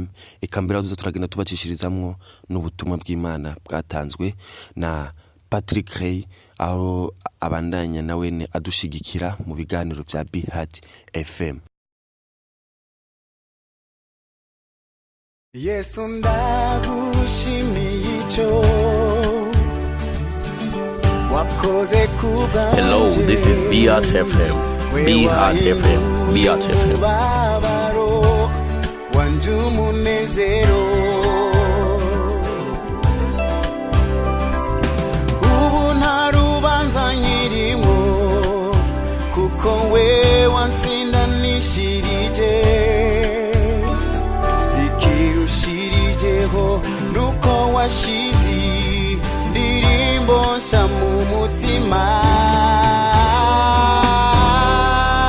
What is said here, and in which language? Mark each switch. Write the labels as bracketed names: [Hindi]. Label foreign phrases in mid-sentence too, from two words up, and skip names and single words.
[Rundi] Ikambira tuza turagenda tubacishirizamwo n'ubutumwa bw'Imana bwatanzwe na Patrick Ray aho abandanya nawene adushigikira mu biganiro vya Beat FM. Yesu ndagushimiye ico wakoze kubanje. [English] Hello, this is Beat FM. Beat FM. Beat FM. [Rundi] Babaro wanje umunezero ubu ntarubanza nyirimo kuko we wansindanishirije ikirushirijeho nuko washizi ndirimbo nsha mu mutima